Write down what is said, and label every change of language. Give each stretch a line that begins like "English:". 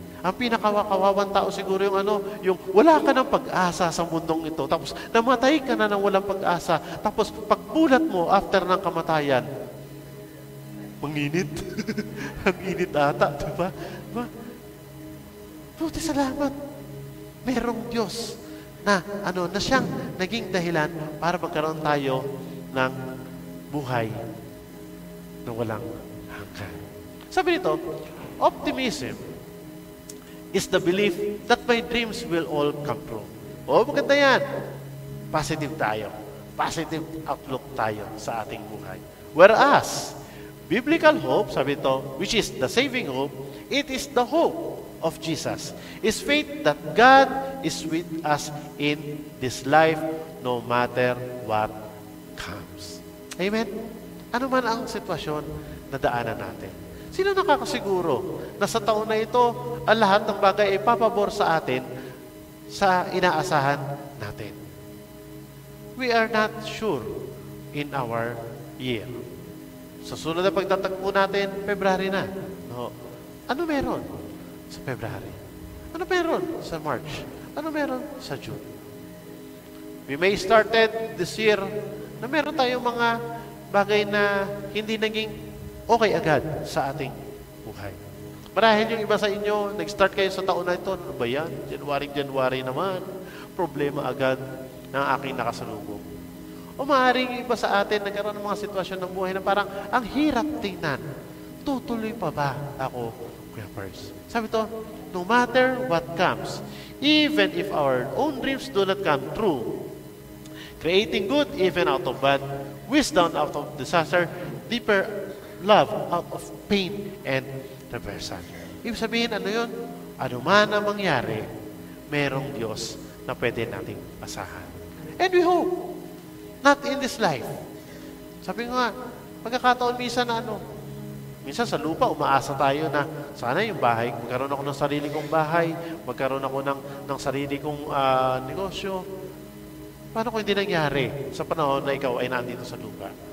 Filipino: Ang pinakawawang tao siguro yung wala ka ng pag-asa sa mundong ito, tapos namatay ka na ng walang pag-asa, tapos pagbulat mo after ng kamatayan, manginit. Ang init ata, diba? Buti salamat. Merong Diyos na siyang naging dahilan para magkaroon tayo ng buhay na walang hanggan. Sabi nito,
English: optimism is the belief that my dreams will all come true.
Filipino: Maganda yan. Positive tayo.
English: Positive outlook
Filipino: tayo sa ating buhay.
English: Whereas, biblical hope,
Filipino: sabi ito,
English: which is the saving hope, it is the hope of Jesus. Is faith that God is with us in this life no matter what comes. Amen?
Filipino: Ano man ang sitwasyon na daanan natin. Sino nakakasiguro na sa taon na ito, ang lahat ng bagay ay papabor sa atin sa inaasahan natin?
English: We are not sure in our year.
Filipino: Sa sunod na pagtatagpo natin, February na. No. Ano meron sa February? Ano meron sa March? Ano meron sa June?
English: We may started this year
Filipino: na meron tayong mga bagay na hindi naging okay agad sa ating buhay. Marahil yung iba sa inyo, nag-start kayo sa taon na ito, ano ba yan? January naman, problema agad ng aking nakasalubong. O maaaring iba sa atin, nagkaroon ng mga sitwasyon ng buhay na parang ang hirap tingnan. Tutuloy pa ba ako, Kuya Pers? Sabi to,
English: no matter what comes, even if our own dreams do not come true, creating good even out of bad, wisdom out of disaster, deeper love out of pain and reversal.
Filipino: Ibig sabihin, ano yun? Ano man ang mangyari, merong Diyos na pwede nating asahan.
English: And we hope, not in this life.
Filipino: Sabi nga, pagkakataon minsan na minsan sa lupa, umaasa tayo na sana yung bahay, magkaroon ako ng sarili kong bahay, magkaroon ako ng sarili kong negosyo. Paano kung hindi nangyari sa panahon na ikaw ay nandito sa lupa?